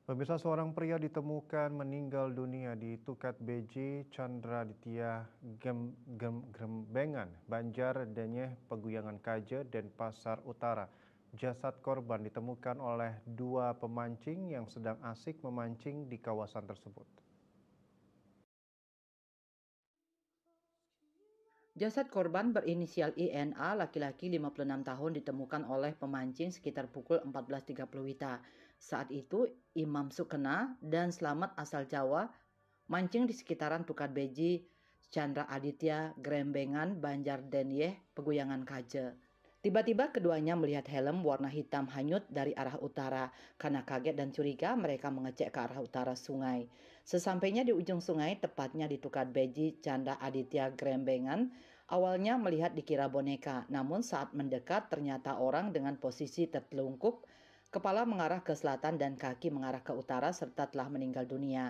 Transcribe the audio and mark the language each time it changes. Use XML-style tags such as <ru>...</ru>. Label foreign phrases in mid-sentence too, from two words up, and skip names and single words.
<id>Pemirsa, seorang pria ditemukan meninggal dunia di Tukat Beji, Chandraditya Grembengan, Banjar Denyeh, Peguyangan Kaje, Denpasar Utara. Jasad korban ditemukan oleh dua pemancing yang sedang asik memancing di kawasan tersebut. Jasad korban berinisial INA, laki-laki 56 tahun, ditemukan oleh pemancing sekitar pukul 14.30 WITA. Saat itu, Imam Sukena dan Selamat asal Jawa mancing di sekitaran Tukat Beji, Chandra Aditya, Grembengan, Banjar Denyeh, Peguyangan Kaje. Tiba-tiba keduanya melihat helm warna hitam hanyut dari arah utara. Karena kaget dan curiga, mereka mengecek ke arah utara sungai. Sesampainya di ujung sungai, tepatnya di Tukat Beji, Chandra Aditya, Grembengan, awalnya melihat dikira boneka. Namun saat mendekat, ternyata orang dengan posisi tertelungkup, kepala mengarah ke selatan dan kaki mengarah ke utara, serta telah meninggal dunia.</id>